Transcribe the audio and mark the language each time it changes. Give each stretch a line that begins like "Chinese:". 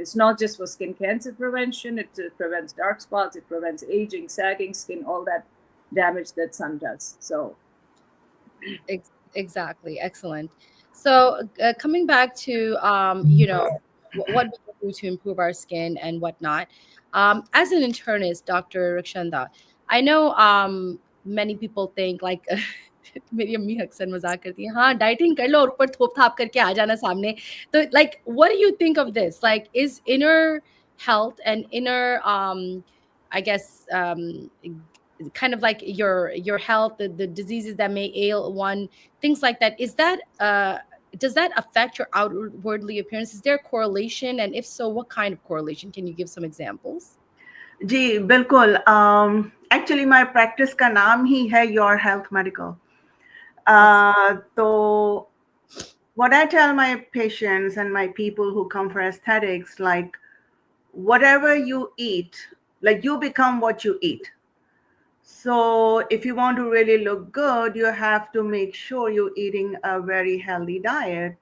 English: It's not just for skin cancer prevention. It prevents dark spots. It prevents aging, sagging skin, all that damage that sun does. So. Exactly. Excellent. So coming back to what we can do to improve our skin and whatnot. As an internist, Dr.
Hindi: Rakshanda,
English: I know many people think like
Hindi: मेरी अम्मी अक्सर मजाक करती है, हाँ dieting कर लो और ऊपर थोप थाप करके आ जाना सामने.
English: तो like what do you think of this? Like is inner health and inner I guess kind of like your health, the diseases that may ail one, things like that, is that does that affect your outwardly appearance? Is there a correlation, and if so, what kind of correlation? Can you give some examples?
Hindi: जी बिल्कुल. Actually my practice का नाम ही है your health medical. तो
English: what I tell my patients and my people who come for aesthetics, like whatever you eat, like you become what you eat. So if you want to really look good, you have to make sure you're eating a very healthy diet.